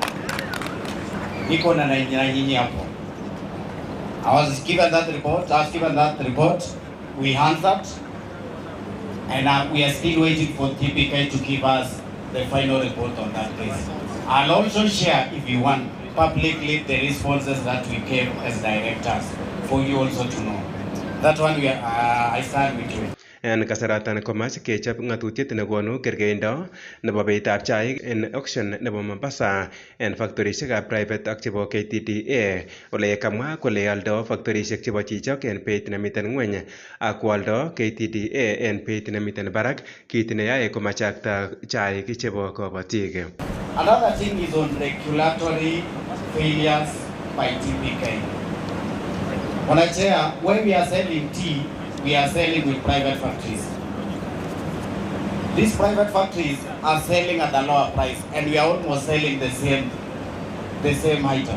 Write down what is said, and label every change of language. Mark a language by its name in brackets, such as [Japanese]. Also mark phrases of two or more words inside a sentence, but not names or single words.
[English] I was given that report, we answered, and we are still waiting for TPK to give us the final report on that case. I'll also share, if you want, publicly the responses that we gave as directors, for you also to know. That one, I stand with you. [Kalenjin] En kasaratan komach kechop ng'atutiet nekonu kergeindo nebo beitab chaik en auction nebo Mombasa en factorisiekab private ak chebo KTDA ole kamwa kole aldo factorisiek chebo chichok en beit nemiten ngweny ak kwaldo KTDA en beit nemiten barak, kit neyoe komachakta chaik chebo kabatik. [English] Another thing is on regulatory failures by TPK. When we are selling tea, we are selling with private factories. These private factories are selling at a lower price, and we are almost selling the same item.